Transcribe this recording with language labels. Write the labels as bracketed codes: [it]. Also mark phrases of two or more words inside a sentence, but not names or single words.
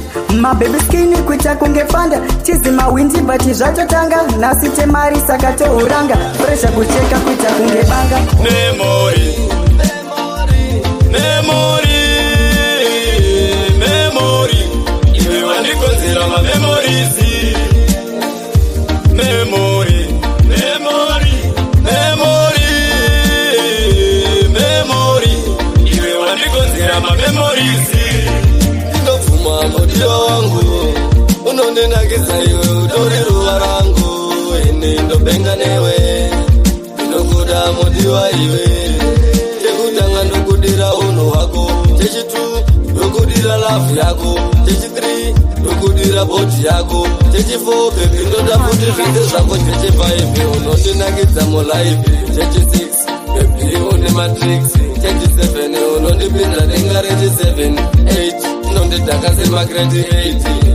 [sn] Mababy skinny kuita kunge panda, tizi mawindi but zvatotanga. Nhasi temari saka tohuranga, pressure kucheka kuita kunge banga. [en] Memory, memory, memory, [sn] iwe wandikonzera ma memories. [en] Memory, memory, memory, memory, [sn] iwe wandikonzera ma memories. Ndinobvuma modiwa wangu, unondinakidza iwe utori ruva rangu, ini ndobenga newe. Ndinokuda modiwa iwe, chekutanga ndokudira unhu hwako, chechitu ndokudira love yako, chechi three ndokudira body yako, chechi [en] four baby [sn] ndoda futi zvese zvako, chechi five unondinakidza mu life, chechi six baby une matrix, chechi seven unondipinza denga rechi seven, eight unondidhaka sema [en] grade eight.